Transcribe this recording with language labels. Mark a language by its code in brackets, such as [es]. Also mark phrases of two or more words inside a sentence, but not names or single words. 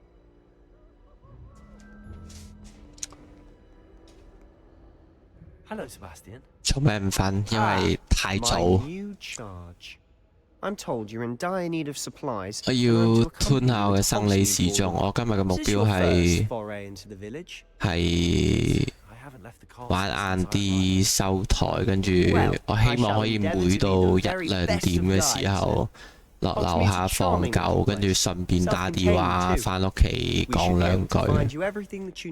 [en] Hello, Sebastian. [yue] 做咩唔瞓？因為太早。 [en] My new charge. I'm told you're in dire need of supplies. [yue] 我要 tune 下我嘅生理時鐘。我今日嘅目標係玩晏啲收台，跟住我希望可以每到1、2點嘅時候落樓下放狗，跟住順便打電話翻屋企講兩句。